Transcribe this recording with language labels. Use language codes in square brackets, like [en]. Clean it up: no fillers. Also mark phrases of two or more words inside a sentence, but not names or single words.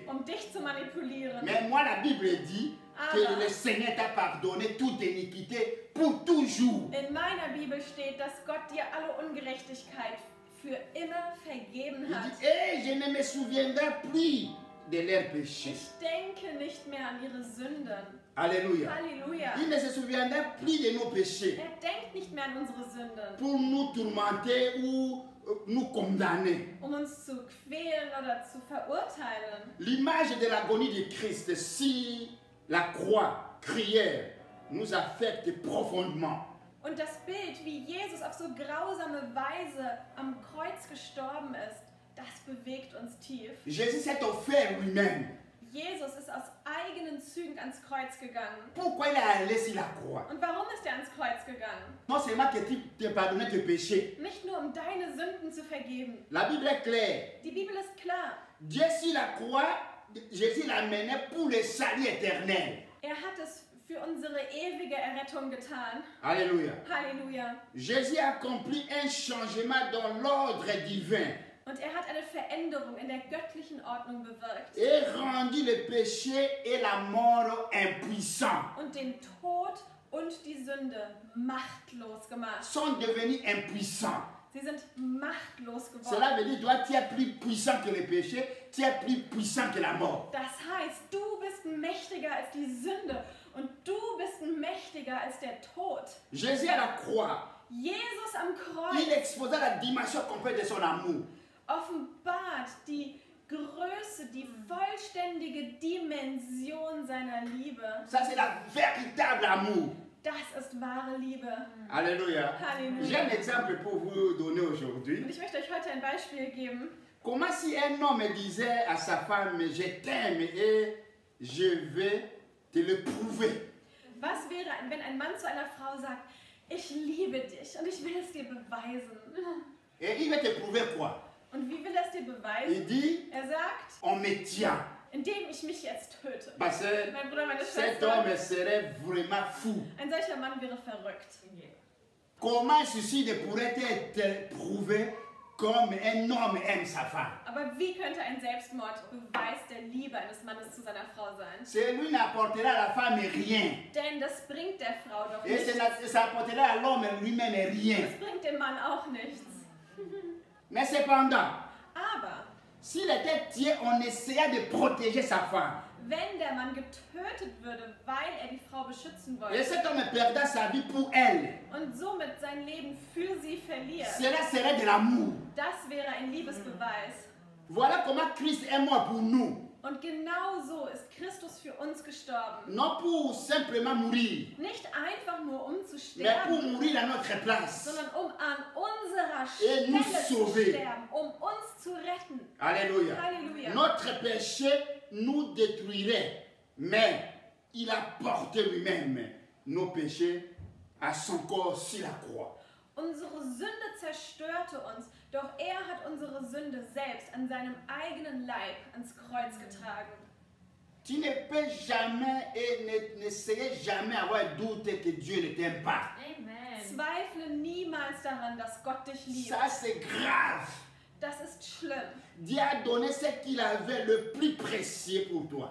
[de] um dich zu manipulieren. [fr] Mais moi, la Bible dit que le Seigneur t'a pardonné toute iniquité pour toujours. [de] In meiner Bibel steht, dass Gott dir alle Ungerechtigkeit für immer vergeben [fr] Il [de] hat. [fr] dit, et je ne me souviendrai plus de leurs péchés. [de] Ich denke nicht mehr an ihre Sünden. [fr] Alléluia. [de] Halleluja. [fr] Il ne se souviendra plus de nos péchés [de] Er denkt nicht mehr an unsere Sünden, [fr] pour nous tourmenter ou nous condamner. [de] um uns zu quälen oder zu verurteilen. [fr] L'image de l'agonie de Christ sur la croix crière nous affecte profondément. [de] Und das Bild, wie Jesus auf so grausame Weise am Kreuz gestorben ist, das bewegt uns tief. [fr] Jésus s'est offert lui-même. [de] Jesus ist aus eigenen Zügen ans Kreuz gegangen. [fr] Pourquoi il est allé sur la croix? [de] Und warum ist er ans Kreuz gegangen? [fr] Non seulement que tu te pardonnes tes péchés. [de] Nicht nur um deine Sünden zu vergeben. [fr] La Bible est claire. [de] Die Bibel ist klar. [fr] Dieu sur la croix, Jésus l'a mené pour le salut éternel. [de] Er hat es für unsere ewige Errettung getan. [fr] Alléluia. [de] Halleluja. [fr] Jésus a accompli un changement dans l'ordre divin [de] Und er hat eine Veränderung in der göttlichen Ordnung bewirkt. [fr] et rendu le péché et la mort impuissants. [de] Und den Tod und die Sünde machtlos gemacht. [fr] Sont devenus impuissants. [de] Sie sind machtlos geworden. [fr] Cela veut dire, toi, tu es plus puissant que le péché, tu es plus puissant que la mort. [de] Das heißt, du bist mächtiger als die Sünde und du bist mächtiger als der Tod. [fr] Jésus à la croix, [de] Jesus am [fr] il [de] Kreuz [fr] exposa la dimension complète de son amour. [de] offenbart die Größe, die vollständige Dimension seiner Liebe. [fr] Ça, c'est la véritable amour. [de] Das ist wahre Liebe. [fr] Alléluia. [de] Halleluja. [fr] J'ai un exemple pour vous donner [de] Und [fr] aujourd'hui. [de] ich möchte euch heute ein Beispiel geben. [fr] Comment si un homme disait à sa femme, je t'aime et je vais te le prouver. [de] Was wäre, wenn ein Mann zu einer Frau sagt, ich liebe dich und ich will es dir beweisen? [fr] Et il va te prouver quoi? [de] Und wie will er es dir [fr] Il [de] beweisen? [fr] dit, [de] Er sagt, [fr] on me tient. [de] indem ich mich jetzt töte. [fr] Parce que [de] Mein Bruder, meine [fr] cet [de] Schwester, [fr] homme serait vraiment fou. [de] ein solcher Mann wäre verrückt. [fr] Comment ceci ne pourrait être prouvé comme un homme aime sa femme? [de] Aber wie könnte ein Selbstmord Beweis der Liebe eines Mannes zu seiner Frau sein? [fr] Celui n'apportera à la femme rien. [de] Denn das bringt der Frau doch [fr] Et [de] nichts. [fr] ça apportera à l'homme lui-même rien. [de] Das bringt dem Mann auch nichts. [fr] Mais cependant, [de] Aber [fr] S'il était tué, on essayait de protéger sa femme. [de] Wenn der Mann getötet würde, weil er die Frau beschützen [fr] Et [de] wollte [fr] cet homme perdait sa vie pour elle. [de] und somit sein Leben für sie verliert, [fr] Cela serait de l'amour. [de] das wäre ein Liebesbeweis. [fr] Voilà comment Christ est mort pour nous. [de] Und genau so ist Christus für uns gestorben. [fr] Non pour simplement mourir, [de] Nicht einfach nur um zu [fr] mais pour [de] sterben, [fr] mourir à notre place. [de] sondern um an unserer [fr] Et nous [de] Stelle zu [fr] sauver. [de] sterben, um uns zu retten. [fr] Alléluia. [de] Halleluja. [fr] Notre péché nous détruirait, mais il a porté lui-même nos péchés à son corps sur la croix. [de] Unsere Sünde zerstörte uns, doch er hat unsere Sünde selbst an seinem eigenen Leib ans Kreuz getragen. [fr] Tu ne peux jamais et n'essayez jamais avoir doute que Dieu ne t'aime pas. Amen. [de] Zweifle niemals daran, dass Gott dich liebt. [fr] Ça c'est grave. [de] Das ist schlimm, [fr] Dieu a donné ce qu'il avait le plus précieux pour toi.